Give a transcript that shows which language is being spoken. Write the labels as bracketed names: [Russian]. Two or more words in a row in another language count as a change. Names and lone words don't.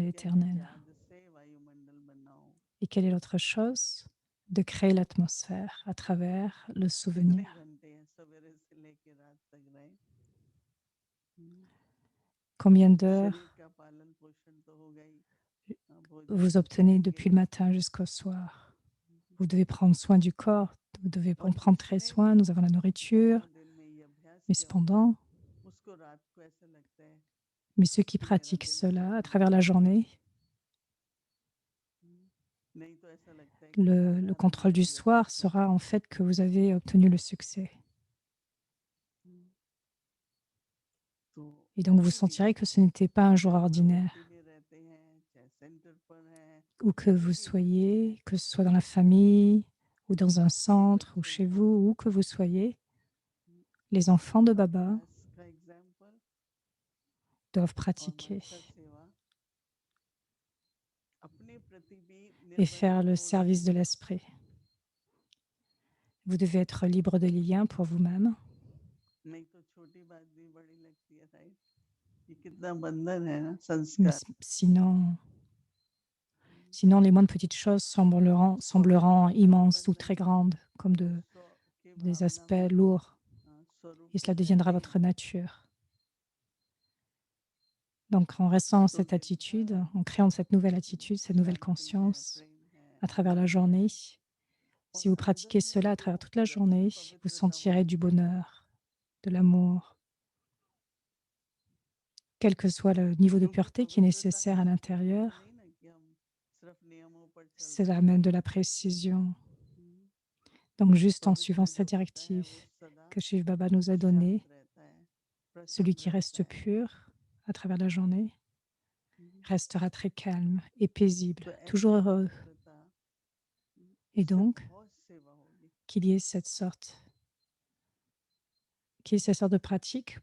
[French] originelle et [Hindi] क्या है [French] éternelle. [Hindi] याद से वायुमंडल बनाओ। [French] Et quelle est l'autre chose? De créer l'atmosphère à travers le [Hindi] कितने [French] souvenir. [Hindi] घंटे हैं सवेरे से लेके रात तक रहे [French] Combien d'heures [Hindi] शरीर का पालन पोषण तो हो गई भोजन [French] vous [Hindi] तो [French] obtenez [Hindi] करेंगे [French] depuis le matin jusqu'au soir? Vous devez prendre soin du corps, vous devez en [Hindi] और [French] prendre très [Hindi] जिसने [French] soin, nous avons la [Hindi] सारा [French] nourriture, [Hindi] दिन में ये अभ्यास [French] mais [Hindi] किया होता है [French] cependant, [Hindi] उसको रात को ऐसा लगता है [French] mais ceux qui [Hindi] कि मेरा [French] pratiquent [Hindi] दिन [French] cela à [Hindi] खत्म हो [French] travers la [Hindi] गया [French] journée, [Hindi] नहीं तो ऐसा लगता है कि [French] le [Hindi] साधारण [French] contrôle du soir [Hindi] व्यतीत [French] sera [Hindi] होता [French] en [Hindi] है। [French] fait que vous avez obtenu le succès. [Hindi] तो [French] Et donc vous [Hindi] कहीं भी [French] sentirez que ce n'était pas un jour [Hindi] चाहे [French] ordinaire, [Hindi] प्रवृत्ति में रहते हैं चाहे सेंटर पर हैं [French] où que [Hindi] कहीं [French] vous [Hindi] भी रहते हैं [French] soyez, que ce soit dans la famille ou dans un centre ou [Hindi] बच्चों [French] chez [Hindi] को [French] vous, où que vous soyez, les enfants de Baba [Hindi] अभ्यास का एग्जाम्पल [French] doivent [Hindi] और [French] pratiquer [Hindi] मनसा सेवा अपने प्रति भी [French] et [Hindi] निर्बंध [French] faire le [Hindi] छोड़ दें [French] service de l'esprit. Vous devez être libre de liens pour vous-même. [Hindi] नहीं तो छोटी बात भी बड़ी लगती है, राइट? ये कितना बंधन है ना [French] Mais [Hindi] संस्कार। [French] sinon, les moindres petites choses [Hindi] स्वरूप [French] sembleront [Hindi] में [French] immenses ou très [Hindi] बंधन है, [French] grandes, comme [Hindi] स्व के [French] des [Hindi] भावना [French] aspects [Hindi] में [French] lourds, [Hindi] स्वरूप [French] et [Hindi] में [French] cela deviendra [Hindi] रहते [French] votre [Hindi] हैं। [French] nature. Donc, en restant dans [Hindi] तो [French] cette [Hindi] देखा [French] attitude, en créant cette nouvelle attitude, cette nouvelle [Hindi] शांति है, [French] conscience [Hindi] प्रेम है, [French] à travers la [Hindi] आनंद है, [French] journée, [Hindi] और [French] si vous [Hindi] अंदर [French] pratiquez [Hindi] में [French] cela à [Hindi] जो [French] travers toute la [Hindi] अंदर से [French] journée, vous [Hindi] पवित्रता [French] sentirez du [Hindi] बढ़ती है। [French] bonheur, de l'amour, quel que soit le niveau de [Hindi] क्योंकि [French] pureté qui est [Hindi] पवित्रता [French] nécessaire [Hindi] का [French] à [Hindi] अर्थ ये तो [French] l'intérieur. [Hindi] नहीं ना कि हम सिर्फ नियमों पर चलते [French] Cela [Hindi] हैं। [French] amène de la précision. हम्म, Donc, juste en suivant [Hindi] पवित्र जो [French] cette [Hindi] होता है [French] directive [Hindi] वो सदा [French] que Shiv Baba nous a [Hindi] शांत [French] donnée, [Hindi] रहता है, [French] celui [Hindi] प्रसन्न [French] qui [Hindi] रहता [French] reste [Hindi] है। [French] pur à travers la journée हम्म, restera très calme et paisible, [Hindi] तो [French] toujours [Hindi] ऐसी [French] heureux. [Hindi] पवित्रता [French] Et [Hindi] से [French] donc, [Hindi] बहुत सेवा होगी। [French] qu'il y ait cette sorte de pratique